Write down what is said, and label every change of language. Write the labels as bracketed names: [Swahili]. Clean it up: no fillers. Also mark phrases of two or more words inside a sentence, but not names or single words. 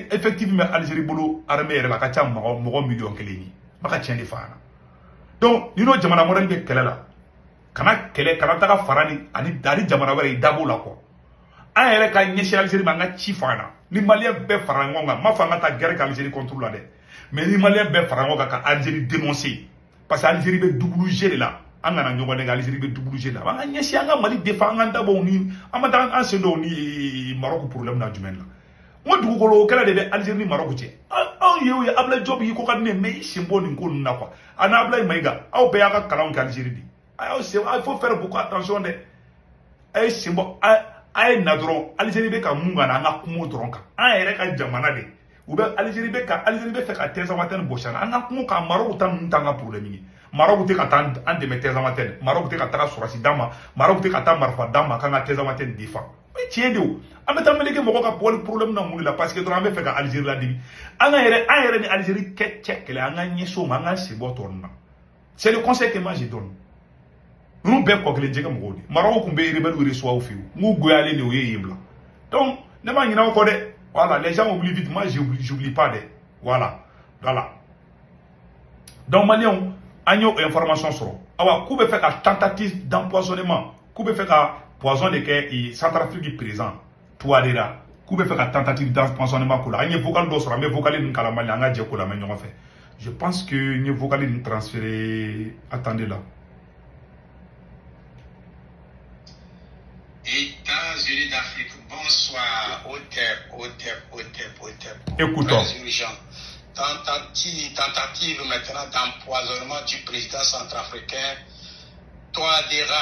[Bambara] effectivement Algérie bolo armée yɛrɛ la a ka ca mɔgɔ miliyɔn 1 ye ba ka tiɲɛ de f'a ɲɛna donc ni no jamana modèle bɛ kɛlɛ la kana taga farani ani jamana wɛrɛ i dabɔ la quoi an yɛrɛ ka ɲɛsin Algérie ma an ka ci f'a ɲɛna ni malien bɛɛ fara ɲɔgɔn kan m'a fɔ an ka taa guerre kɛ Algérie [French] contre la [Bambara] dɛ mais ni malien bɛɛ fara ɲɔgɔn kan ka Algérie dénoncer parce que Algérie bɛ double G de la an kana ɲɔgɔn nɛgɛ Algérie bɛ double G de la an ka ɲɛsin an ka Mali défend an ka dabɔ ni an ma taa an sen dɔw ni Maroc problème na jumɛn la n ko dugukolo kɛlɛ de bɛ Algérie ni Maroc cɛ anw ye o ye Ablaye Diop yi ko ka di ne mais i sen bɔ nin ko ninnu na quoi ani Ablaye Maïga aw bɛɛ y'a ka kalanw kɛ Algérie de [French] il faut faire beaucoup attention [Bambara] dɛ a ye sen bɔ a ye na dɔrɔn Algérie bɛ ka mun kan an ka kungo dɔrɔn kan an yɛrɛ ka jamana de u bɛ Algérie bɛ fɛ ka Tezawaten bɔsi an na an ka kungo kan Maroc ta ninnu t'an ka problème ye Maroc tɛ ka taa an dɛmɛ Tezawaten Maroc tɛ ka taga sɔrɔsi d'an ma Maroc tɛ ka taa marifa d'an ma k'an ka Tezawaten défend tiɲɛ de o an bɛ taa meleke mɔgɔ ka bɔli problème na mun de la parce que dɔrɔn an bɛ fɛ ka Algérie ladimi an yɛrɛ ni Algérie kɛ cɛ kɛlɛ an ka ɲɛsin o ma an ka sen bɔ tɔ ninnu na [French] c'est le conseil que moi je donne [Bambara] ninnu bɛɛ kɔ kelen jɛgɛ mɔgɔw de Maroc kun bɛ [French] rebelle reçoit [Bambara] fɛ yen n k'u goyalen de o ye yen bila donc ne ma ɲinɛ o kɔ dɛ [French] voilà les gens oublient vite moi j'oublie pas [Bambara] dɛ voilà donc maliyɛnw an y'o information sɔrɔ awa k'u bɛ fɛ ka [French] tentative d'empoisonnement [Bambara] k'u bɛ fɛ ka poison de kɛ Centrafrique président Touadéra k'u bɛ fɛ ka [French] tentative d'empoisonnement [Bambara] k'o la an ye vocal dɔ sɔrɔ an bɛ vocal ninnu kalamali an ka jɛ k'o la mɛ ɲɔgɔn fɛ [French] je pense que [Bambara] n ye vocal ninnu transféré [French] attendez là États-Unis d'Afrique bonsoir. Écoutons. Tentative maintenant d'empoisonnement du président centrafricain Touadéra.